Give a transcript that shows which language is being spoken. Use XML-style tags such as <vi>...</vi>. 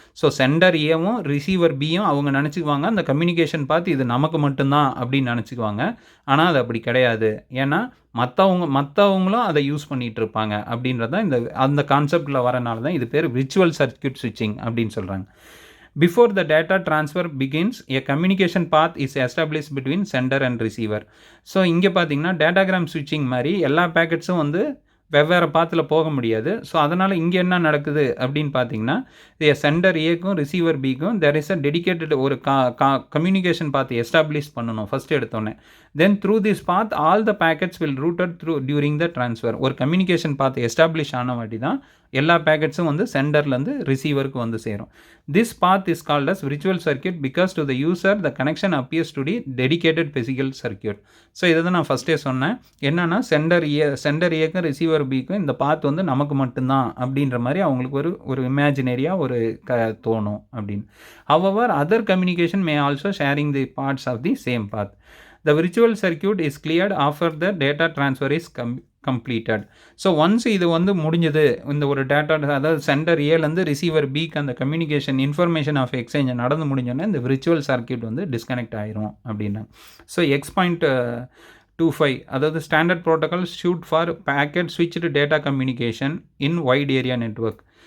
<ta>So centre ஏவும் receiver பியும் அவங்க நினச்சிக்குவாங்க அந்த கம்யூனிகேஷன் பார்த்து இது நமக்கு மட்டும்தான் அப்படின்னு நினச்சிக்குவாங்க. ஆனால் அது அப்படி கிடையாது. ஏன்னா மற்றவங்களும் அதை யூஸ் பண்ணிகிட்டு இருப்பாங்க அப்படின்றது தான் அந்த கான்செப்டில் வரனால தான் இது பேர் விர்ச்சுவல் சர்க்யூட் ஸ்விட்சிங் அப்படின்னு சொல்கிறாங்க.</ta> <en>Before the data transfer begins, a communication path is established between sender and receiver.</en> <ta>So இங்கே பார்த்தீங்கன்னா டேட்டாகிராம் ஸ்விட்சிங் மாதிரி எல்லா பேக்கெட்ஸும் வந்து வெவ்வேறு பாத்தில் போக முடியாது. ஸோ அதனால் இங்கே என்ன நடக்குது அப்படின்னு பார்த்தீங்கன்னா சென்டர் ஏக்கும் ரிசீவர் பிக்கும்</ta> <en>there is a dedicated</en> <ta>ஒரு கம்யூனிகேஷன் பாத் எஸ்டாப்ளிஷ் பண்ணணும் ஃபஸ்ட்டு எடுத்தோன்னே.</ta> <en>Then through this path all the packets will routed through during the transfer.</en> <ta>ஒரு கம்யூனிகேஷன் பாத் எஸ்டாப்ளிஷ் ஆன வாட்டி தான் எல்லா பேக்கெட்ஸும் வந்து சென்டர்லேருந்து ரிசீவருக்கு வந்து சேரும்.</ta> <en>This path is called as virtual circuit because to the user the connection appears to the dedicated physical circuit.</en> <ta>So இதை தான் நான் ஃபஸ்ட்டே சொன்னேன். என்னென்னா சென்டர் ஏக்கும் ரிசீவர் பிக்கும் இந்த பாத் வந்து நமக்கு மட்டும்தான் அப்படின்ற மாதிரி அவங்களுக்கு ஒரு இமேஜினரியாக தோணும் அப்படின்னு.</ta> <en>However, other communication may also sharing the parts of the same path. The virtual circuit is cleared after the data transfer is completed.</en> <ta>So once இது வந்து முடிஞ்சது, இந்த ஒரு டேட்டா அதாவது சென்டர் ஏலேருந்து ரிசீவர் பிக்கு அந்த கம்யூனிகேஷன் இன்ஃபர்மேஷன் ஆஃப் எக்ஸ்சேஞ்ச் நடந்து முடிஞ்சோன்னா இந்த விர்ச்சுவல் சர்க்யூட் வந்து டிஸ்கனெக்ட் ஆயிரும் அப்படின்னாங்க.</ta> <en>So X.25 அதாவது standard protocol suite for packet switched data communication in wide area network.</en>